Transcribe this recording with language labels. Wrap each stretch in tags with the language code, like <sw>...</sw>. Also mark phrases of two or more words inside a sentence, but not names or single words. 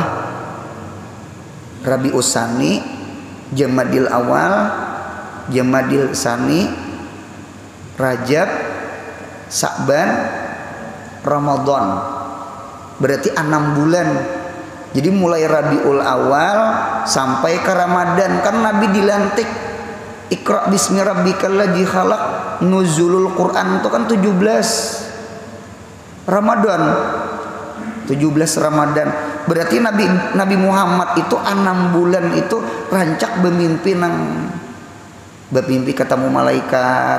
<id>Rabiul Tsani, Jamadil Awal, Jamadil Tsani, Rajab, Sa'ban, Ramadan. Berarti 6 bulan. Jadi mulai Rabiul Awal sampai ke Ramadan. Kan Nabi dilantik</id> <ar>اقرأ باسم ربك الذي خلق,</ar> <id>nuzulul Quran itu kan 17 Ramadan. 17 Ramadan. Berarti Nabi Muhammad itu 6 bulan itu rancak bermimpi ketemu malaikat.</id>